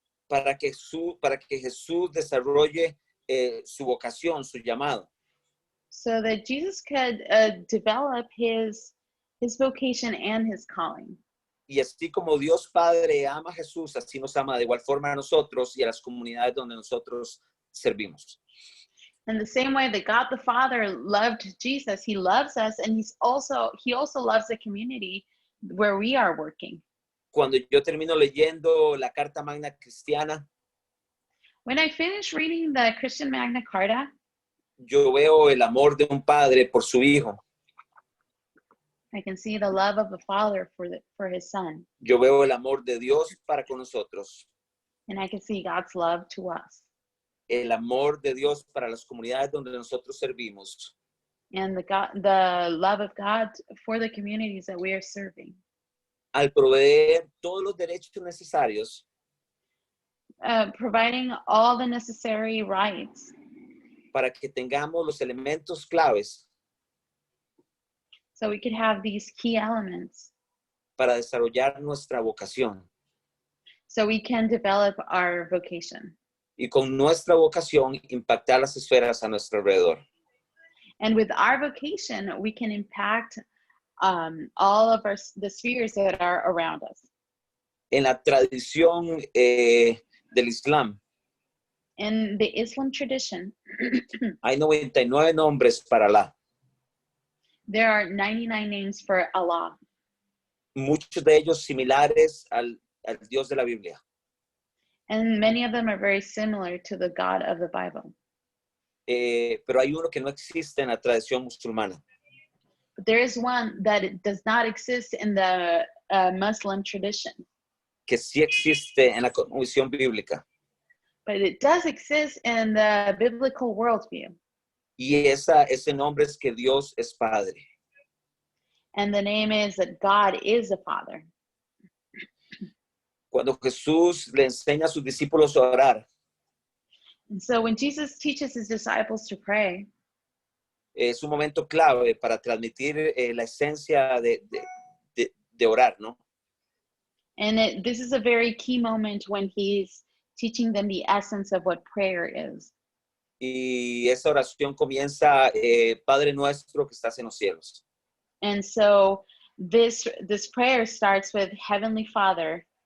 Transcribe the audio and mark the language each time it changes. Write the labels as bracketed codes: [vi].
[es] para que Jesús desarrolle su vocación, su llamado. [en] so that Jesus could develop his vocation and his calling. [es] Y así como Dios Padre ama a Jesús, así nos ama de igual forma a nosotros y a las comunidades donde nosotros servimos. [en] In the same way that God the Father loved Jesus, he loves us, and he also loves the community where we are working. [es] Cuando yo termino leyendo la Carta Magna Cristiana, [en] When I finish reading the Christian Magna Carta, [es] yo veo el amor de un padre por su hijo. [en] I can see the love of a father for his son, [es] Yo veo el amor de Dios para con nosotros. [en] and I can see God's love to us, [es] El amor de Dios para las comunidades donde nosotros servimos. [en] and the love of God for the communities that we are serving. [es] Al proveer todos los derechos necesarios [en] Providing all the necessary rights [es] para que tengamos los elementos claves [en] so we could have these key elements [es] para desarrollar nuestra vocación. [en] so we can develop our vocation. [es] Y con nuestra vocación impactar las esferas a nuestro alrededor. [en] And with our vocation, we can impact all of the spheres that are around us. [es] En la tradición del Islam, [en] In the Islam tradition, [es] hay 99 nombres para Alá. [en] there are 99 names for Allah, [es] Muchos de ellos similares al Dios de la Biblia. [en] and many of them are very similar to the God of the Bible. [es] Pero hay uno que no existe en la tradición musulmana, [en] But there is one that it does not exist in the Muslim tradition, [es] que sí existe en la cosmovisión bíblica. [en] but it does exist in the biblical worldview. [es] Y ese nombre es que Dios es Padre. [en] And the name is that God is a Father. [es] Cuando Jesús le enseña a sus discípulos a orar, [en] And so when Jesus teaches his disciples to pray, [es] es un momento clave para transmitir la esencia de orar, ¿no? [en] and this is a very key moment when he's teaching them the essence of what prayer is. [es] Y esa oración comienza, Padre nuestro que estás en los cielos. [en] And so this prayer starts with Heavenly Father.